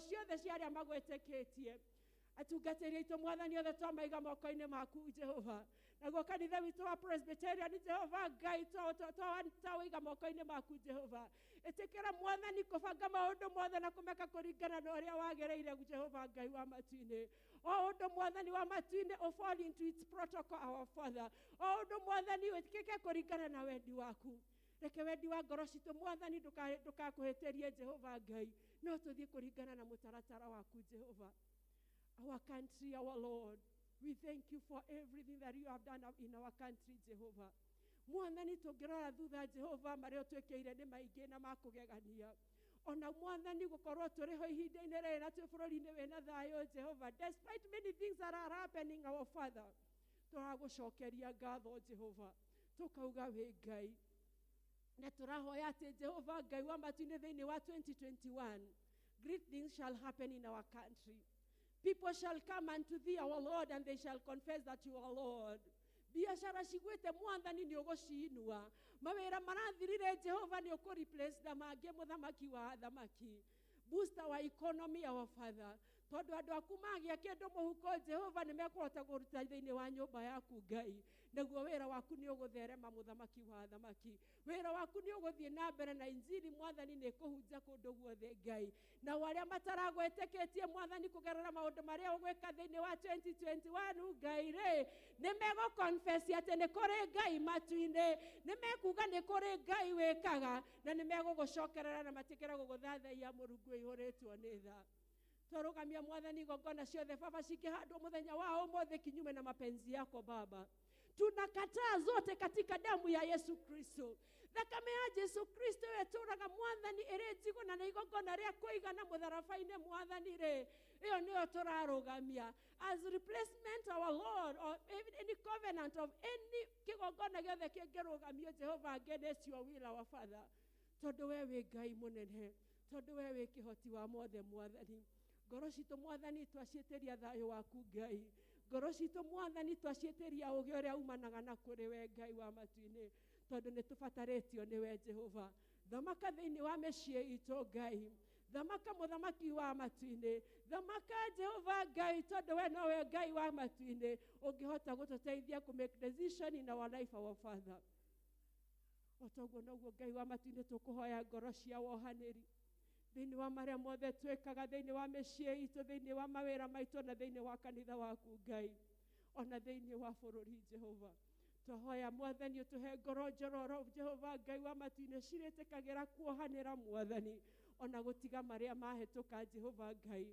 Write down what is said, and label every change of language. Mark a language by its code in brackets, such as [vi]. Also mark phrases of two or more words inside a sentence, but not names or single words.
[ki] ciothe cia arĩa magwĩtĩkĩtie atungatĩri aitũ mwathani othe twamaiga moko-inĩ maku Jehova naguo kanitha witũ wa Presbyterian Jehova Ngai twawĩiga moko-inĩ maku Jehova ĩtĩkĩra mwathani kũbanga maũndũ mothe na kũmeka kũringana na ũrĩa wagĩrĩire Jehova Ngai wa matu-inĩ o ũndũ mwathani wa matu-inĩ [en] fall into its protocol our Father [ki] o ũndũ mwathani wĩkĩke kũringana na wendi waku reke wendi wa ngoro citũ mwathani ndũkakũhĩtĩrie Jehova Ngai no tũthiĩ kũringana na mũtaratara waku Jehova. [en] Our country, our Lord, we thank you for everything that you have done in our country, Jehovah. [ki] Mwathani tũngĩrora thutha Jehova marĩa ũtwĩkĩire nĩ maingĩ na makũgegania. Ona mwathani gũkorwo tũrĩ ho ihinda-inĩ rĩrĩ na twĩ bũrũri-inĩ wĩna thayũ Jehova. [en] Despite many things that are happening, our Father, [ki] tũragũcokeria ngatho Jehova. Tũkauga wĩ Ngai. Na tũrahoya atĩ Jehova Ngai wa matu-inĩ thĩinĩ wa 2021, [en] great things shall happen in our country. People shall come unto thee, our Lord, and they shall confess that you are Lord. [ki] Biashara cigwĩte mwathani nĩ ũgũciinua. Mawĩra marathirire Jehova nĩ ũkũ-replace na mangĩ mũthamaki wa athamaki. [en] Boost our economy, our Father. [ki] Tondũ andũ aku magĩa kĩndũ mũhuko Jehova nĩ mekũhota kũruta thĩinĩ wa nyũmba yaku Ngai. Naguo wĩra waku nĩ ũgũtherema mũthamaki wa athamaki. Wĩra waku nĩ ũgũthiĩ na mbere na injili mwathani nĩ kũhunja kũndũ guothe Ngai. Na arĩa mataragwĩtĩkĩtie mwathani kũgerera maũndũ marĩa ũgwĩka thĩinĩ wa 2021 Ngai rĩ nĩ megũconfess atĩ nĩ kũrĩ Ngai matu-inĩ nĩ mekuga nĩ kũrĩ Ngai wĩkaga na nĩ megũgũcokerera na matikĩre gũgũthathaiya Mũrungu ihũrĩtwo nĩ tha. Twarugamia mwathani igongona ciothe Baba cikĩhandwo mũthenya wa ũmũthĩ [sw] kinyume na mapenzi yako [ki] Baba. [sw] Tunakataa zote katika damu ya Yesu Kristo. [ki] Thakame ya Yesu Kristo yetũraga mwathani ĩrĩ njigo na igongona rĩa kũigana mũtharabai-inĩ mwathani rĩ ĩyo nĩyo tũrarugamia [en] as replacement our Lord or any covenant of any [ki] kĩgongona gĩothe kĩngĩrũgamio Jehova [en] against your will our Father. [ki] Tondũ we wĩ Ngai mũnene, tondũ we wĩ kĩhoti wa mothe mwathani. Ngoro citũ mwathani twaciĩtĩria thayũ waku Ngai. Ngoro citũ mwathani twaciĩtĩria ũgĩ ũrĩa umanaga na kũrĩ we Ngai wa matu-inĩ tondũ nĩ tũbatarĩtio nĩ we Jehova. Thamaka thĩinĩ wa mĩciĩ itũ Ngai. Thamaka mũthamaki wa matu-inĩ. Thamaka Jehova Ngai tondũ we nowe Ngai wa matu-inĩ ũngĩhota gũtũteithia kũ [en] make decision in our life our Father. [ki] Otoguo noguo Ngai wa matu-inĩ tũkũhoya ngoro cia wohanĩri. Thĩinĩ wa marĩa mothe twĩkaga thĩinĩ wa mĩciĩ itũ thĩinĩ wa mawĩra maitũ na thĩinĩ wa kanitha waku Ngai ona thĩinĩ wa bũrũri Jehova twahoya mwathani ũtũhe ngoro njororo Jehova Ngai wa matu-inĩ cirĩtĩkagĩra kuohanĩra mwathani ona gũtiga marĩa mahĩtũka Jehova Ngai.